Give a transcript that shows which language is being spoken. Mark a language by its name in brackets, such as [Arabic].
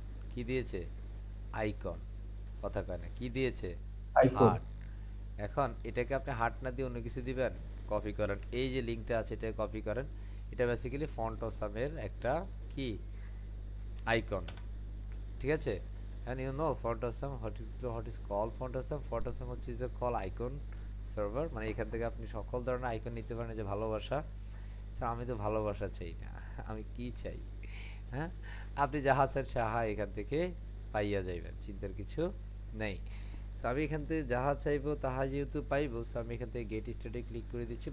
[Bangla] কি দিয়েছে? আইকন। কথা কয় না, কি দিয়েছে? আইকন। হার্ট। এখন এটাকে আপনি হার্ট না দিয়ে অন্য কিছু দিবেন, কপি করেন, এই যে লিঙ্কটা আছে এটা কপি করেন। এটা বেসিক্যালি ফন্ট অসামের একটা কি আইকন, ঠিক আছে? [English] And you know font awesome, what is called font awesome? [Bangla] Font awesome হচ্ছে যে কল আইকন সার্ভার, মানে এখান থেকে আপনি সকল ধরনের আইকন নিতে পারেন। যে ভালোবাসা, স্যার আমি তো ভালোবাসা চাই না, আমি কি চাই? হ্যাঁ, আপনি যাহা চান সাহা এখান থেকে পাইয়া যাইবেন, চিন্তার কিছু নেই। সো আমি এখান থেকে যাহা চাইবো তাহা যেহেতু পাইবো, সো আমি এখান থেকে গেট স্টার্টে ক্লিক করে দিচ্ছি।